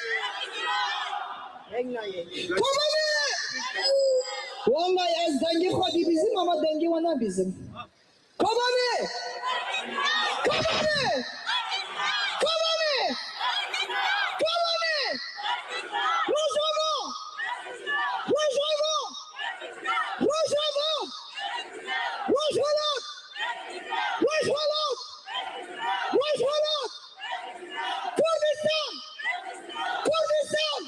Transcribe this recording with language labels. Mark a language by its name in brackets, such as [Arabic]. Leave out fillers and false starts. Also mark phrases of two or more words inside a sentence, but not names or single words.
[Kurdish] Kobane. Vallahi az dengi khodi bizim ama dengi vana bizim. Kobane! Kobane! Kobane! Kobane! Rojava! Rojava! Rojava! Rojava! Rojava! Rojava! Kurdistan! Kurdistan!